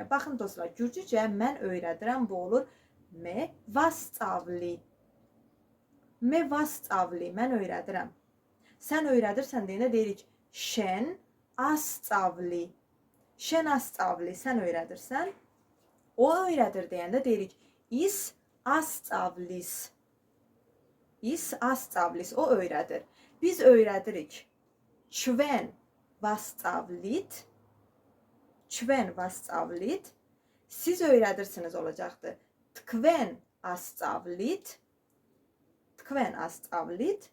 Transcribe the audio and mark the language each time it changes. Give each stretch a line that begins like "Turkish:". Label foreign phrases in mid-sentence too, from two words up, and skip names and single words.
Azerbaijani: Baxın dostlar, Gürcücə mən öyrədirəm bu olur
Georgian: მე ვასწავლი. მე ვასწავლი,
Azerbaijani: mən öyrədirəm. Sən öyrədirsən deyəndə deyirik
Georgian: შენ ასწავლი. შენ ასწავლი,
Azerbaijani: sən öyrədirsən. O öyrədir deyəndə deyirik
Georgian: ის ასწავლის. ის ასწავლის,
Azerbaijani: o öyrədir. Biz öyrədirik.
Georgian: ჩვენ ვასწავლით. ჩვენ ვასწავლით.
Azerbaijani: Siz öyrədirsiniz olacaqdır.
Georgian: თქვენ ასწავლით. თქვენ ასწავლით.